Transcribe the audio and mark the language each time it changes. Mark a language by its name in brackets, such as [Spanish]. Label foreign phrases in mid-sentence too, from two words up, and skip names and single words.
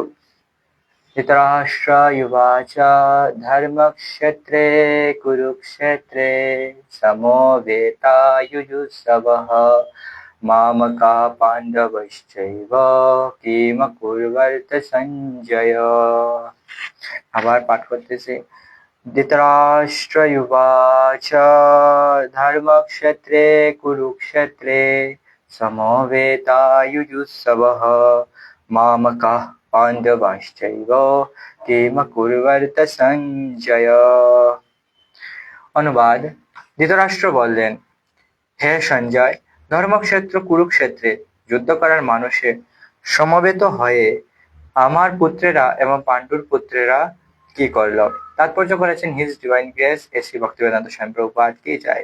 [Sanskrit] धृतराष्ट्र युवाच धर्मक्षेत्रे कुरुक्षेत्रे समवेतायुयुत्सवः मामका पांडवश्चैव किम कुर्वर्त संजय। [Bangla] আবার পাঠ করতেছি। [Sanskrit] ধৃতরাষ্ট্র युवाच धर्मक्षेत्रे कुरुक्षेत्रे समवेतायुयुत्सवः मामकाः पांडवश्चैव किम कुर्वर्त संजय। [Bangla] अनुवाद। ধৃতরাষ্ট্র বললেন, হে সঞ্জয়, ধর্মক্ষেত্র কুরুক্ষেত্রে যুদ্ধ করার মানুষে সমবেত হয়ে আমার পুত্রেরা এবং পাণ্ডুর পুত্রেরা কি করল? তাৎপর্য করেছেন [English] His Divine Grace [Bangla] এসি ভক্তিবেদান্ত স্বামী প্রভুপাদ কি যায়।